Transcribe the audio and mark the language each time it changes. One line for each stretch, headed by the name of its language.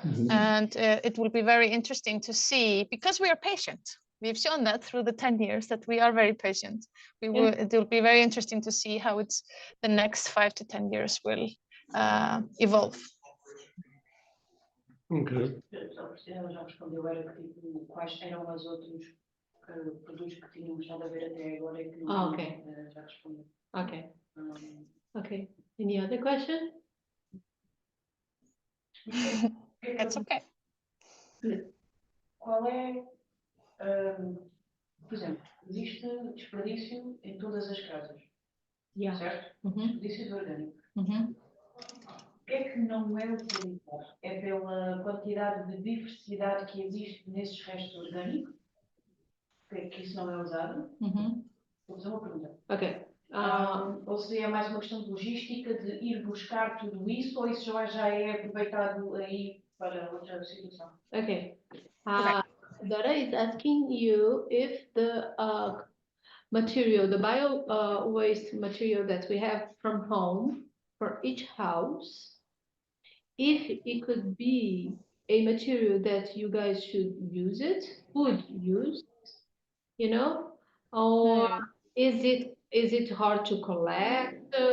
English: And it will be very interesting to see, because we are patient. We've shown that through the 10 years that we are very patient. It will be very interesting to see how the next 5 to 10 years will evolve. Okay.
Portuguese: Ela já respondeu, era que tipo, quais eram os outros produtos que tinham estado a ver até agora e que não já respondeu.
English: Okay. Okay. Any other question? That's okay.
Portuguese: Qual é, por exemplo, existe desperdício em todas as casas, certo? Desperdício orgânico. O que é que não é utilizado? É pela quantidade de diversidade que existe nesses restos orgânicos? Que isso não é usado? Vou fazer uma pergunta.
English: Okay.
Portuguese: Ou seria mais uma questão de logística, de ir buscar tudo isso, ou isso já é aproveitado aí para outra situação?
English: Okay. Dora is asking you if the material, the bio waste material that we have from home for each house, if it could be a material that you guys would use, you know, or is it hard to collect?